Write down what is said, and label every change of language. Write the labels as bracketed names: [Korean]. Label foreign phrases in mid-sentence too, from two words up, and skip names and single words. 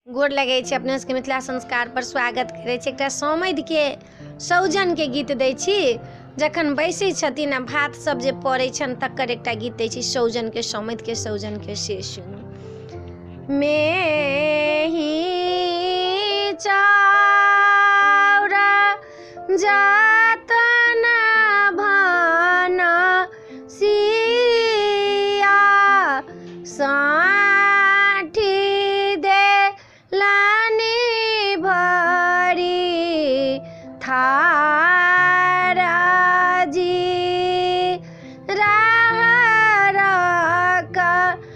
[Maithili] गोर लगे छै अपने सबके मिथिला संस्कार पर स्वागत करे छै। एकटा समधि के सौजन के गीत दै छी। जखन बैसै छथिन आ भात सब जे पड़ै छन तकर एकटा गीत दै छी सौजन के, समधि के, सौजन के। से सुनू। मेही चाउरा जातन भान सिया साठी दे लानी भरी थारा जी राहरा